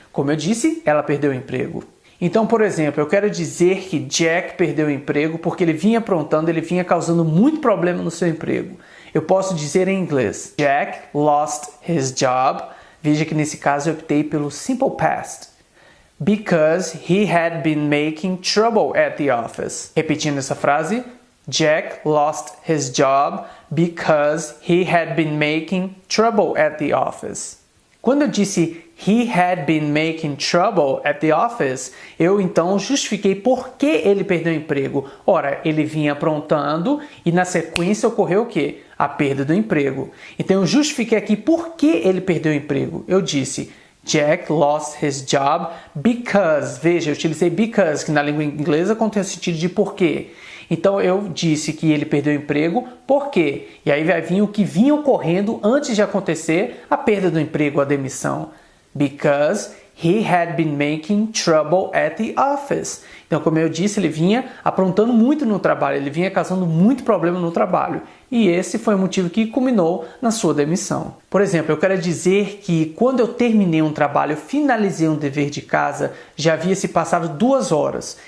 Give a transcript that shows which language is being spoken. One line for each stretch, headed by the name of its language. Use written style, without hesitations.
Portuguese: Como eu disse, ela perdeu o emprego. Então, por exemplo, eu quero dizer que Jack perdeu o emprego porque ele vinha aprontando, ele vinha causando muito problema no seu emprego. Eu posso dizer em inglês:
English: Jack lost his job.
Portuguese: Veja que nesse caso eu optei pelo simple past.
English: Because he had been making trouble at the office.
Portuguese: Repetindo essa frase:
English: Jack lost his job because he had been making trouble at the office.
Portuguese: Quando eu disse
English: he had been making trouble at the office,
Portuguese: eu então justifiquei por que ele perdeu o emprego. Ora, ele vinha aprontando e na sequência ocorreu o quê? A perda do emprego. Então eu justifiquei aqui por que ele perdeu o emprego. Eu disse
English: Jack lost his job because.
Portuguese: Veja, eu utilizei because, que na língua inglesa contém o sentido de porquê. Então eu disse que ele perdeu o emprego, por quê? E aí vai vir o que vinha ocorrendo antes de acontecer a perda do emprego, a demissão.
English: Because he had been making trouble at the office.
Portuguese: Então, como eu disse, ele vinha aprontando muito no trabalho, ele vinha causando muito problema no trabalho. E esse foi o motivo que culminou na sua demissão. Por exemplo, eu quero dizer que quando eu terminei um trabalho, finalizei um dever de casa, já havia se passado 2 horas.